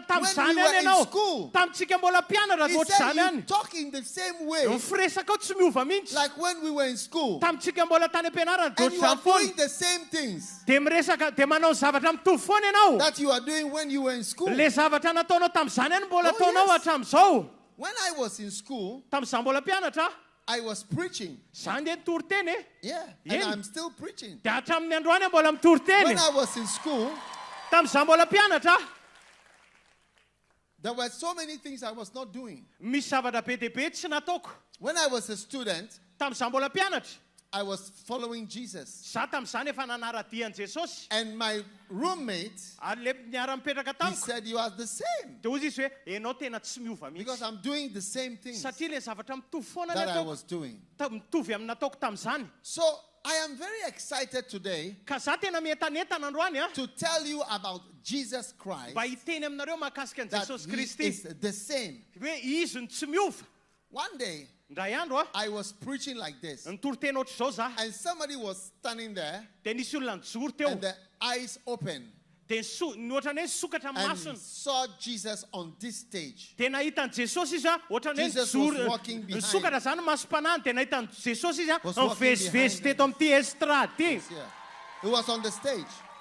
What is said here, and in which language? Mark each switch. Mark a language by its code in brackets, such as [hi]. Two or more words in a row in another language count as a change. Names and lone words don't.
[en] When [mg] tamin'izany [en] we were [mg] any [en] in [mg] ianao. [en] school. [mg] Tamintsika mbola mpianatra [en] He [mg] ohatr'izany [en] said you [mg] any. [en] talk in the same way [mg] Mifiresaka ao tsy miova mihitsy. [en] like when we were in school. [mg] Tamintsika mbola tany am-pianarana [en] And you are [mg] ohatr'izany [en] doing [mg] foana. [en] the same things [mg] De miresaka de manao zavatra mitovy foana ianao. [en] that you are doing when you were in school. [mg] Le zavatra nataonao tamin'izany any mbola [en] Oh, [mg] ataonao [en] yes. [mg] hatramin'izao. [en] When I was in school, [mg] Tamin'izaho mbola mpianatra, [en] I was preaching. [mg] zany de nitoriteny e. [en] Yeah. Yeah. And I'm still preaching. [mg] De hatramin'ny androany mbola mitoriteny. [en] When I was in school, [mg] Tamin'izaho mbola mpianatra, [en] there were so many things I was not doing. [mg] misy zavatra be dia be tsy nataoko. [en] When I was a student, [mg] Tamin'izaho mbola mpianatra, [en] I was following Jesus. [mg] zaho tamin'izany efa nanaradian'i Jesosy. [en] And my roommate, [mg] Ary le niara-mipetraka [en] he [mg] tamiko. [en] said, you are the same. [mg] De hozy izy hoe, enao tena tsy miova [en] Because [mg] mihitsy. [en] I'm doing the same things that [mg] Satria le zavatra mitovy foana le [en] I [mg] ataoko. [en] was doing. [mg] Mitovy amin'ny nataoko tamin'izany. [en] So I am very excited today [mg] Ka zaho tena mientanentana androany [en] to tell you about Jesus Christ, [mg] mba hiteny aminareo mahakasika an'i [en] that [mg] Jesosy [en] he [mg] Kristy. [en] is the same. [mg] Hoe izy ny tsy miova. [en] One day, [mg] Ndray andro [en] I was preaching like this, [mg] nitoriteny ohatr'izao zaho. [en] and somebody was standing there, [mg] De nisy olona nijoro teo. [en] and the eyes open, and saw Jesus on this stage. Jesus was walking behind. He was on the stage.